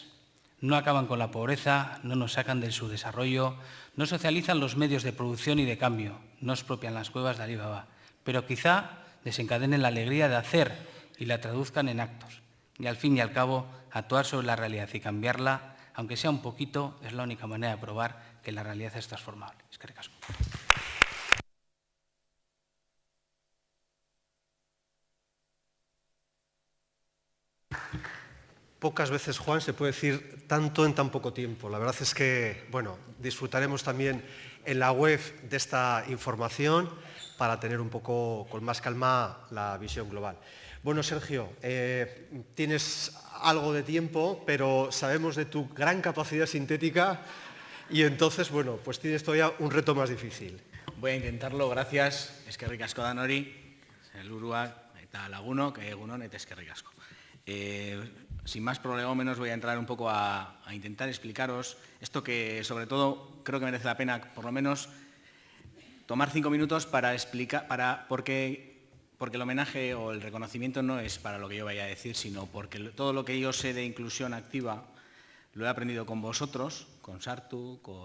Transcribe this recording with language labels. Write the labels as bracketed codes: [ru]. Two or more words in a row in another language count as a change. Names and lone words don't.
[es] No acaban con la pobreza, no nos sacan del subdesarrollo, no socializan los medios de producción y de cambio, no expropian las cuevas de Alibaba, pero quizá desencadenen la alegría de hacer y la traduzcan en actos. Y al fin y al cabo, actuar sobre la realidad y cambiarla, aunque sea un poquito, es la única manera de probar que la realidad es transformable. [eu] Eskerrik asko. [es] Pocas veces, Juan, se puede decir tanto en tan poco tiempo. La verdad es que, bueno, disfrutaremos también en la web de esta información para tener un poco con más calma la visión global. Bueno, Sergio, tienes algo de tiempo, pero sabemos de tu gran capacidad sintética y entonces, bueno, pues tienes todavía un reto más difícil. Voy a intentarlo, gracias. [eu] Eskerrik asko danori, helburuak eta lagunok, egunon eta eskerrik asko. [es] Sin más prolegómenos voy a entrar un poco a intentar explicaros esto que sobre todo creo que merece la pena por lo menos tomar 5 minutos para explicar, porque el homenaje o el reconocimiento no es para lo que yo vaya a decir, sino porque todo lo que yo sé de inclusión activa lo he aprendido con vosotros, con Sartu,